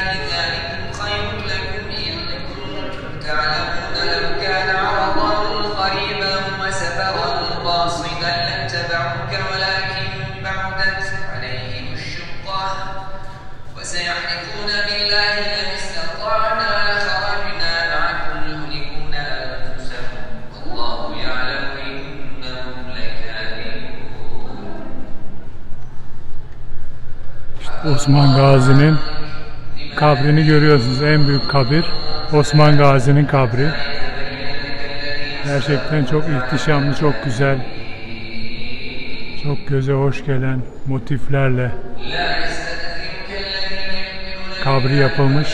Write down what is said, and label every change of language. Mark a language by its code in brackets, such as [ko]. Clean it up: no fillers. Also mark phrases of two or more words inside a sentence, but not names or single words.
[ar] ذلكم خير لكم إن كنتم تعلمون لو كان عرضا قريبا وسفرا قاصدا لاتبعوك ولكن بعدت عليهم الشقة وسيحلفون بالله لئن استطعنا لخرجنا معكم يهلكون أنفسهم والله يعلم إنهم لكاذبون. [tr] Osman Gazi'nin kabrini görüyorsunuz. En büyük kabir Osman Gazi'nin kabri. Gerçekten çok ihtişamlı, çok güzel, çok göze hoş gelen motiflerle kabri yapılmış.